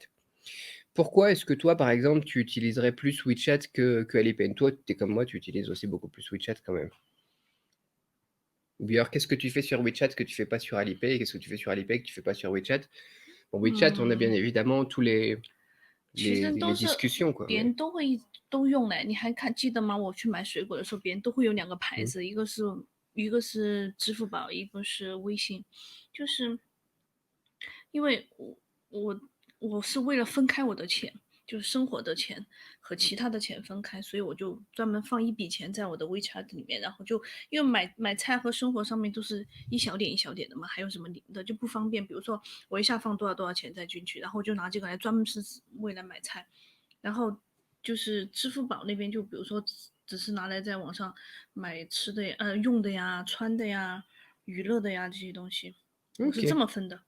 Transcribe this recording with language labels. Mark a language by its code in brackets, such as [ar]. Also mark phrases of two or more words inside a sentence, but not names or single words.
[fr] Pourquoi est-ce que toi, par exemple, tu utiliserais plus WeChat que Alipay? Toi, tu es comme moi, tu utilises aussi beaucoup plus WeChat quand même. Ou bien alors, qu'est-ce que tu fais sur WeChat que tu fais pas sur Alipay? Et qu'est-ce que tu fais sur Alipay que tu fais pas sur WeChat? Bon, WeChat, on a bien évidemment tous les discussions, quoi. [zh] 别人都用嘞。你还记得吗？我去买水果的时候，别人都会有两个牌子，一个是支付宝，一个是微信，就是因为我是为了分开我的钱，就是生活的钱和其他的钱分开，所以我就专门放一笔钱在我的 WeChat 里面，然后就因为买菜和生活上面都是一小点一小点的嘛，还有什么零的就不方便。比如说我一下放多少钱再进去，然后就拿这个来专门是为了买菜，然后就是支付宝那边就比如说只是拿来在网上买吃的用的呀、穿的呀、娱乐的呀这些东西，我是这么分的。